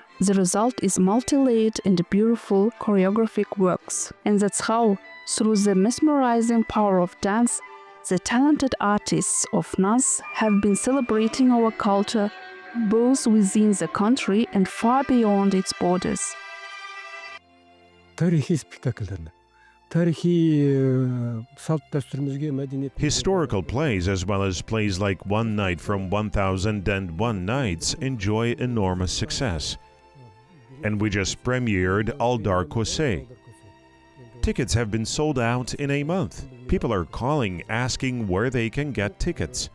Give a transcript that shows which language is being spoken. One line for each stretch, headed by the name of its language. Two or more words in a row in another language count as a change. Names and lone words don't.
English: The result is multi-layered and beautiful choreographic works. And that's how, through the mesmerizing power of dance, the talented artists of Naz have been celebrating our culture both within the country and far beyond its borders.
Kazakh: Тарихи спектакльдерді, тарихи салт дәстүрімізге, мәдениет.
English: Historical plays, as well as plays like One Night from 1001 Nights, enjoy enormous success. And we just premiered Aldar Kose. Tickets have been sold out in a month. People are calling, asking where they can get tickets.